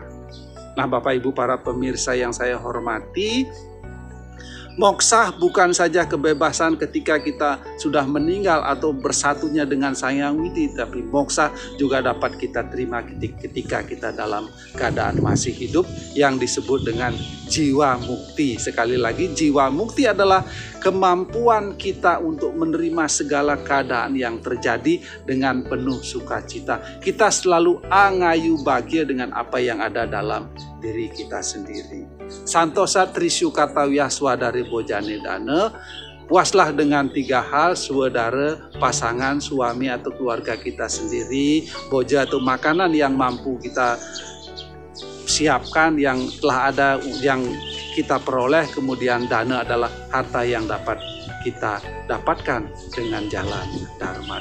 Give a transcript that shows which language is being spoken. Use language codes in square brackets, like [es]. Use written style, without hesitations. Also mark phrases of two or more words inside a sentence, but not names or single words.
[id] Nah, Bapak Ibu para pemirsa yang saya hormati, moksa bukan saja kebebasan ketika kita sudah meninggal atau bersatunya dengan Sang Hyang Widi, tapi moksa juga dapat kita terima ketika kita dalam keadaan masih hidup yang disebut dengan jiwa mukti. Sekali lagi, jiwa mukti adalah kemampuan kita untuk menerima segala keadaan yang terjadi dengan penuh sukacita. Kita selalu angayu bahagia dengan apa yang ada dalam diri kita sendiri. [sa] Santosa trisyu katawiyah swadari bojane dana, [id] puaslah dengan 3 hal, saudara, pasangan, suami atau keluarga kita sendiri, boja atau makanan yang mampu kita siapkan, yang telah ada, yang kita peroleh, kemudian dana adalah harta yang dapat kita dapatkan dengan jalan Dharma.